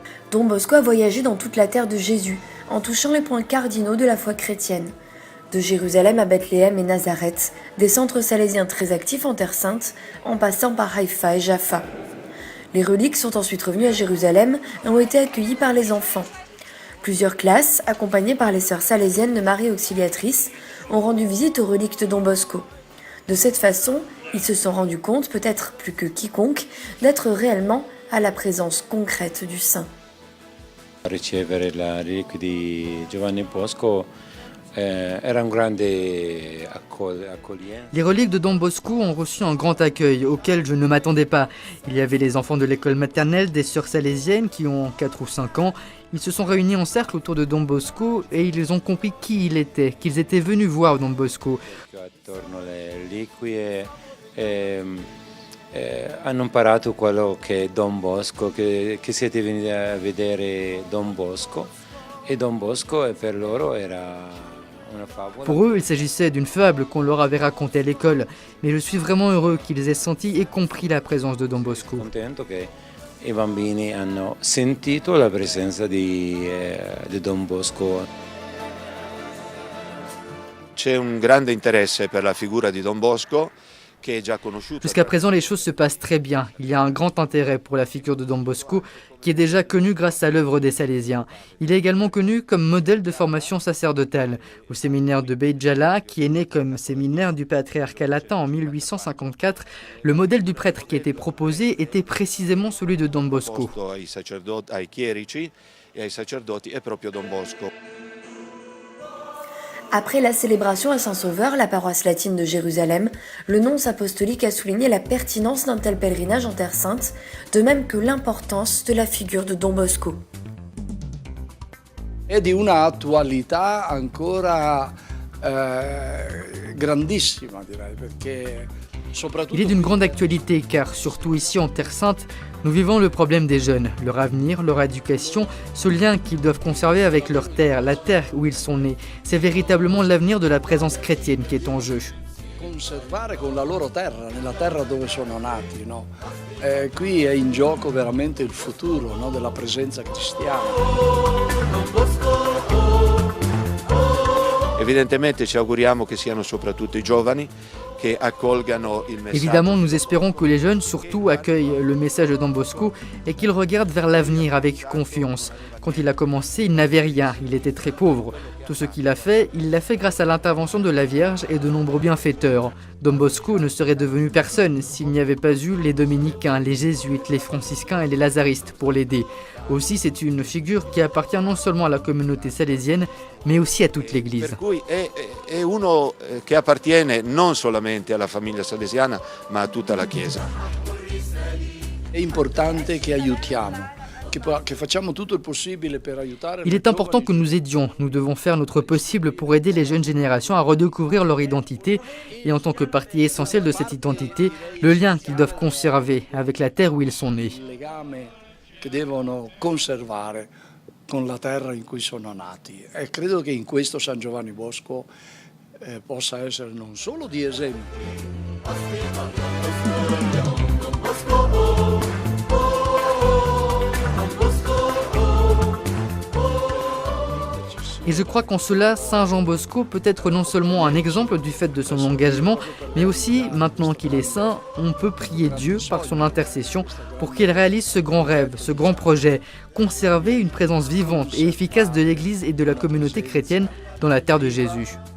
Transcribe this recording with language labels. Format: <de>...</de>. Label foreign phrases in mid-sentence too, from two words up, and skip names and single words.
<fr>Don Bosco a voyagé dans toute la terre de Jésus, en touchant les points cardinaux de la foi chrétienne. De Jérusalem à Bethléem et Nazareth, des centres salésiens très actifs en Terre Sainte, en passant par Haïfa et Jaffa. Les reliques sont ensuite revenues à Jérusalem et ont été accueillies par les enfants. Plusieurs classes, accompagnées par les sœurs salésiennes de Marie Auxiliatrice, ont rendu visite aux reliques de Don Bosco. De cette façon, ils se sont rendus compte, peut-être plus que quiconque, d'être réellement à la présence concrète du saint.</fr> <it>Ricevere la reliquia di Giovanni Bosco era un grande accoglienza.</it> <fr>Les reliques de Don Bosco ont reçu un grand accueil auquel je ne m'attendais pas. Il y avait les enfants de l'école maternelle des sœurs salésiennes qui ont 4 ou 5 ans. Ils se sont réunis en cercle autour de Don Bosco et ils ont compris qui il était, qu'ils étaient venus voir Don Bosco.</fr> <it>Attorno alle reliquie hanno imparato quello che è Don Bosco, che siete venuti a vedere Don Bosco, e Don Bosco per loro era una favola.</it> <fr>Pour eux, il s'agissait d'une fable qu'on leur avait racontée à l'école, mais je suis vraiment heureux qu'ils aient senti et compris la présence de Don Bosco.</fr> <it>Contento che i bambini hanno sentito la presenza di Don Bosco. C'è un grande interesse per la figura di Don Bosco.</it> <fr>Jusqu'à présent, les choses se passent très bien. Il y a un grand intérêt pour la figure de Don Bosco, qui est déjà connue grâce à l'œuvre des Salésiens. Il est également connu comme modèle de formation sacerdotale. Au séminaire de Beit Jala, qui est né comme séminaire du patriarcat latin en 1854, le modèle du prêtre qui était proposé était précisément celui de Don Bosco. Après la célébration à Saint-Sauveur, la paroisse latine de Jérusalem, le nonce apostolique a souligné la pertinence d'un tel pèlerinage en Terre Sainte, de même que l'importance de la figure de Don Bosco.</fr> <it>È di una attualità ancora grandissima, direi, perché</it> <fr>il est d'une grande actualité car, surtout ici en Terre Sainte, nous vivons le problème des jeunes, leur avenir, leur éducation, ce lien qu'ils doivent conserver avec leur terre, la terre où ils sont nés. C'est véritablement l'avenir de la présence chrétienne qui est en jeu.</fr> <it>Conservare con la loro terra, nella terra dove sono nati, no? Qui è in gioco veramente il futuro, no, della presenza cristiana. Evidentemente ci auguriamo che siano soprattutto i giovani che accolgano il messaggio.</it> <fr>Évidemment, nous espérons que les jeunes surtout accueillent le message de Don Bosco et qu'ils regardent vers l'avenir avec confiance. Quand il a commencé, il n'avait rien, il était très pauvre. Tout ce qu'il a fait, il l'a fait grâce à l'intervention de la Vierge et de nombreux bienfaiteurs. Don Bosco ne serait devenu personne s'il n'y avait pas eu les dominicains, les jésuites, les franciscains et les lazaristes pour l'aider. Aussi, c'est une figure qui appartient non seulement à la communauté salésienne, mais aussi à toute l'Église.</fr> <it>Per cui è uno che appartiene non solamente alla famiglia salesiana, ma a tutta la Chiesa. È importante che aiutiamo.</it> <fr>Il est important que nous aidions. Nous devons faire notre possible pour aider les jeunes générations à redécouvrir leur identité et en tant que partie essentielle de cette identité, le lien qu'ils doivent conserver avec la terre où ils sont nés.</fr> <it>Che devono conservare con la terra in cui sono nati. E credo che in questo San Giovanni Bosco possa essere non solo di esempio.</it> <fr>Et je crois qu'en cela, Saint Jean Bosco peut être non seulement un exemple du fait de son engagement, mais aussi, maintenant qu'il est saint, on peut prier Dieu par son intercession pour qu'il réalise ce grand rêve, ce grand projet, conserver une présence vivante et efficace de l'Église et de la communauté chrétienne dans la terre de Jésus.</fr>